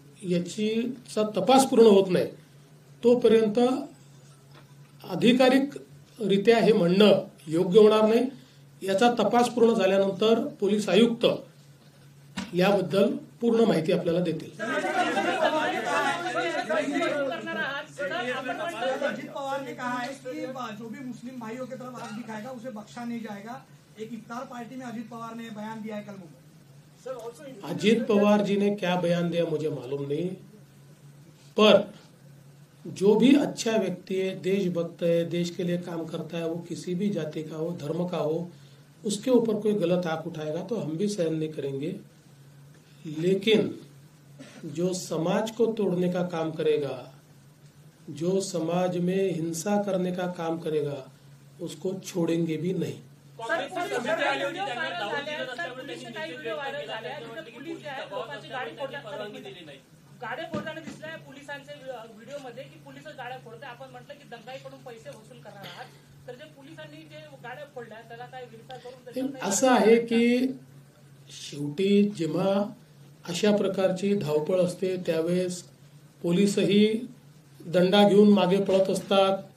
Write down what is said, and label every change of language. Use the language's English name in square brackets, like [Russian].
[Marathi] याचा तपास पूर्ण होत नाही तोपर्यंत अधिकारिकरित्या हे म्हणणं योग्य होणार नाही। याचा तपास पूर्ण झाल्यानंतर पोलीस आयुक्त याबद्दल पूर्ण माहिती आपल्याला देतील. [Hindi] अजित पवार ने कहा है कि जो भी मुस्लिम भाइयों की तरफ हाथ दिखाएगा उसे बख्शा नहीं जाएगा. एक इफ्तार पार्टी में अजित पवार ने बयान दिया है कल मुंबई. अजीत पवार जी ने क्या बयान दिया मुझे मालूम नहीं, पर जो भी अच्छा व्यक्ति है, देशभक्त है, देश के लिए काम करता है, वो किसी भी जाति का हो, धर्म का हो, उसके ऊपर कोई गलत आंख उठाएगा तो हम भी सहन नहीं करेंगे. लेकिन जो समाज को तोड़ने का काम करेगा, जो समाज में हिंसा करने का काम करेगा, उसको छोड़ेंगे भी [Marathi] नाही. गाड्या फोडताना दिसलाय पोलिसांच्या व्हिडिओमध्ये की पोलिस गाड्या फोडतात. आपण म्हटलं की दंगाईकडून पैसे वसूल करणार आहात, तर जे पोलिसांनी जे गाड्या फोडल्या त्याला काय विचार करून असं आहे की शेवटी जेव्हा अशा प्रकारची धावपळ असते त्यावेळेस पोलीसही दंडा घेऊन मागे पळत असतात.